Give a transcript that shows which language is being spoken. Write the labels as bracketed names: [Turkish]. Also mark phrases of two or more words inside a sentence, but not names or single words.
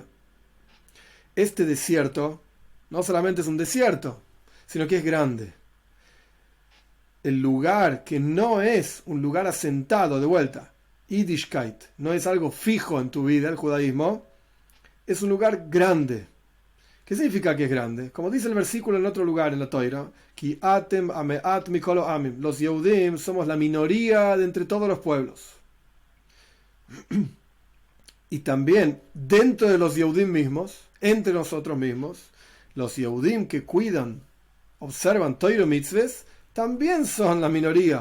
[Spanish] Este desierto no solamente es un desierto, sino que es grande. El lugar que no es un lugar asentado, de vuelta, Yiddishkeit, no es algo fijo en tu vida, el judaísmo, es un lugar grande. ¿Qué significa que es grande? Como dice el versículo en otro lugar en la Toira, [Hebrew] כי אתם המעט מכל העמים. [Spanish] Los Yehudim somos la minoría de entre todos los pueblos. Y también dentro de los Yehudim mismos, entre nosotros mismos, los Yehudim que cuidan, observan [Hebrew] תורה מצוות, [Spanish] también son la minoría.